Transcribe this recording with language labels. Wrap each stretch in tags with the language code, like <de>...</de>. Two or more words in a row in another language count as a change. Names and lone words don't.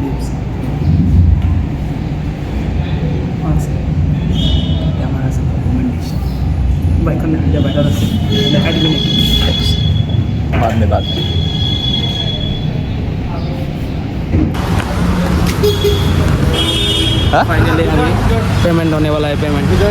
<as>কেমেৰা আছে ডকুমেণ্টেশ্যন বাইকখন এতিয়া বাহিৰত আছে দেখাই দিবি নেকি</as> <hi>बाद में फाइनली अभी पेमेंट होने वाला है पेमेंट</hi>